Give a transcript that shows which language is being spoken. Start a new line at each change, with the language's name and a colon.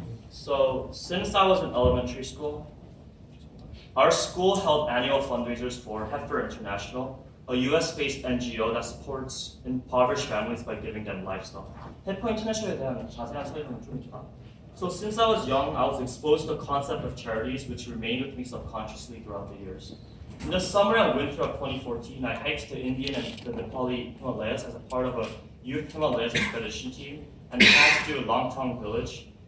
English: So, since I was in elementary school, our school held annual fundraisers for Heifer International, a US-based NGO that supports impoverished families by giving them livestock.
Korean: Heifer International에 대한 자세한 설명은 좀 있다.
English: So, since I was young, I was exposed to the concept of charities, which remained with me subconsciously throughout the years. In the summer and winter of 2014, I hiked the Indian and the Nepali Himalayas as a part of a youth Himalayas expedition team and passed through Langtang village.